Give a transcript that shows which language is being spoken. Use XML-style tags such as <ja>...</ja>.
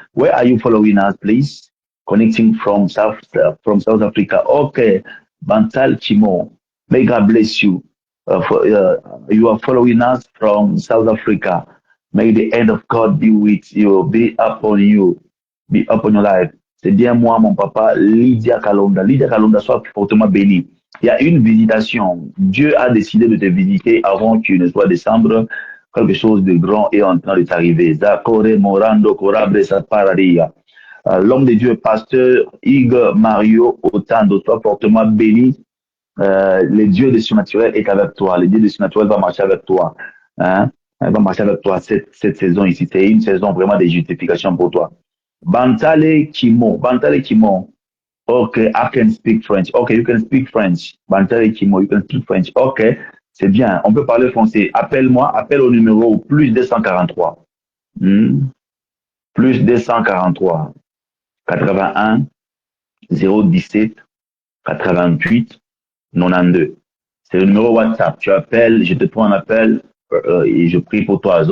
<en>Where are you following us, please? Connecting from South Africa. Okay. Bantal Chimo. May God bless you. You are following us from South Africa. May the end of God be with you, be upon you, be upon your life.</en> <fr>C'est bien moi, mon papa, Lydia Kalonda. Lydia Kalonda, sois fortement béni. Il y a une visitation. Dieu a décidé de te visiter avant qu'il ne soit décembre. Quelque chose de grand est en train de t'arriver. Zakore Morando Korabre Saparadia. L'homme de Dieu, pasteur Hugues Mario Otando, sois fortement béni. Le Dieu de surnaturel est avec toi. Le Dieu de surnaturel va marcher avec toi. Hein? Il va marcher avec toi cette saison ici. C'est une saison vraiment de justification pour toi.</fr> <en>Bantale Kimo. Bantale Kimo. Okay, I can speak French. Okay, you can speak French. Bantale Kimo, you can speak French.</en> <fr>Okay, c'est bien. On peut parler français. Appelle-moi. Appelle au numéro plus 243. Plus 243. 81 017 88 92. C'est le numéro WhatsApp. Tu appelles, je te prends un appel et je prie pour toi.</fr>